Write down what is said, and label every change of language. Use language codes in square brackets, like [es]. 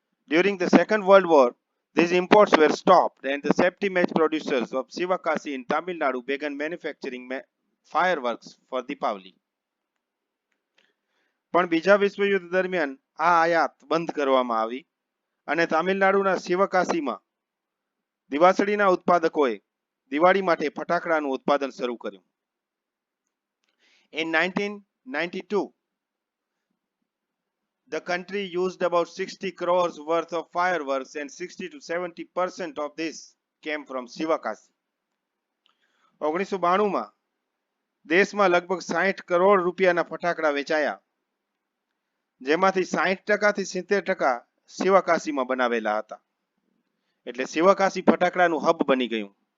[en] During the Second World War, these imports were stopped and the safety match producers of Sivakasi in Tamil Nadu began manufacturing fireworks for Deepavali. [gu] પણ બીજા વિશ્વયુદ્ધ દરમિયાન આ આયાત બંધ કરવામાં આવી અને તામિલનાડુના શિવકાશીમાં દિવાસળીના ઉત્પાદકોએ દિવાળી માટે ફટાકડાનું ઉત્પાદન શરૂ કર્યું. [en] In 1992, the country used about 60 crores worth of fireworks and 60 to 70% of this came from Sivakasi. [gu] 1992 માં દેશમાં લગભગ 60 કરોડ રૂપિયાના ફટાકડા વેચાયા, જેમાંથી 60% થી 70% શિવકાશીમાં બનાવેલા હતા. એટલે શિવકાશી ફટાકડાનું હબ બની ગયું.